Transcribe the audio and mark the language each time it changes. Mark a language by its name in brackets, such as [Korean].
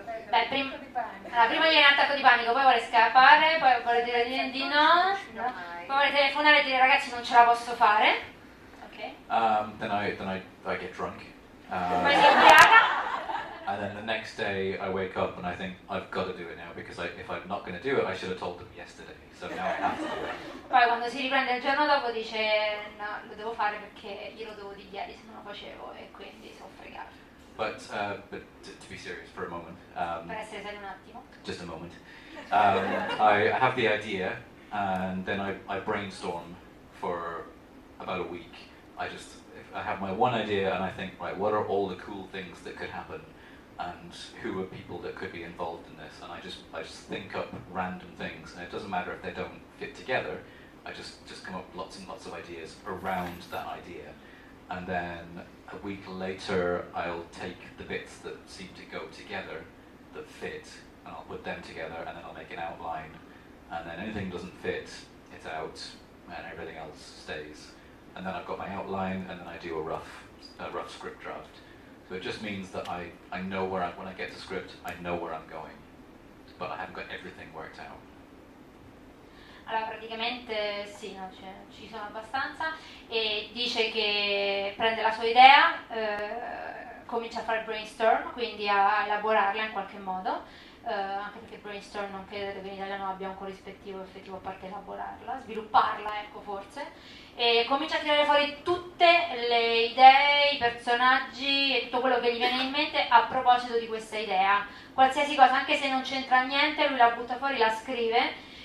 [Italian] Beh, prima viene un attacco di panico, poi vuole scappare, poi vuole dire di no, poi vuole telefonare e dire ragazzi non ce la posso fare. [English] Then I get drunk. [Italian] Poi si ubriaca. [English] And then the next day I wake up and I think I've got to do it now because if I'm not going to do it, I should have told them yesterday. So now I have to do it. [Italian] Poi quando si riprende il giorno dopo dice no, lo devo fare perché glielo devo dire ieri se non lo facevo e quindi sono fregato. [English] But to be serious for a moment. [Italian] Per essere serio un attimo. [English] Just a moment. I have the idea and then I brainstorm for about a week. I have my one idea and I think, right, what are all the cool things that could happen and who are people that could be involved in this, and I just think up random things, and it doesn't matter if they don't fit together. I just come up with lots and lots of ideas around that idea, and then a week later I'll take the bits that seem to go together, that fit, and I'll put them together, and then I'll make an outline, and then anything doesn't fit, it's out, and everything else stays. And then I've got my outline, and then I do a rough script draft. So it just means that I know when I get to script, I know where I'm going, but I haven't got everything worked out. [Italian] Allora praticamente sì, no, ci sono abbastanza, e dice che prende la sua idea, comincia a fare il brainstorm, quindi a elaborarla in qualche modo, anche perché brainstorm non credo che in italiano abbia un corrispettivo effettivo a parte elaborarla, svilupparla, ecco, forse, e comincia a tirare fuori tutte le idee, i personaggi e tutto quello che gli viene in mente a proposito di questa idea, qualsiasi cosa, anche se non c'entra niente, lui la butta fuori, la scrive.